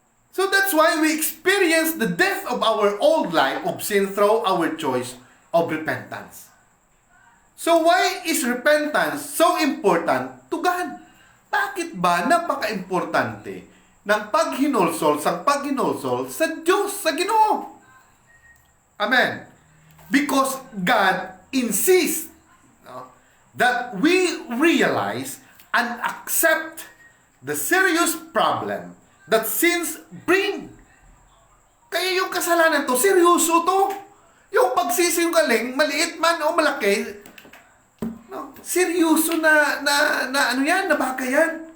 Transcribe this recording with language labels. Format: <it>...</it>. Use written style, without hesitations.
<en>So that's why we experience the death of our old life of sin through our choice of repentance. So why is repentance so important to God?</en> <tl>Bakit ba napaka-importante ng paghinulsol sa Diyos, sa Ginoo? Amen.</tl> <en>Because God insists that we realize and accept the serious problem that sins bring.</en> <tl>Kaya yung kasalanan to, seryoso to. Yung pagsisinungaling, maliit man o malaki, no, seryoso na ano yan, na bagay yan.</tl>